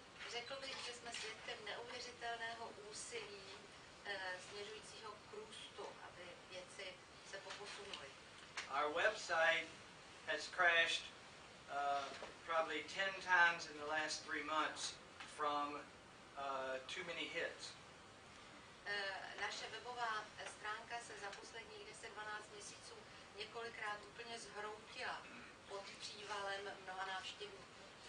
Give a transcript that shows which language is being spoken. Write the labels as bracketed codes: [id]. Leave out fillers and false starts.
[cs] Řekl bych, že jsme svědkem neuvěřitelného úsilí směřujícího k růstu, aby věci se poposunuly. [en] Our website has crashed probably 10 times in the last 3 months from too many hits. [cs] Naše webová stránka se za posledních 10-12 měsíců několikrát úplně zhroutila pod přívalem mnoha návštěvníků.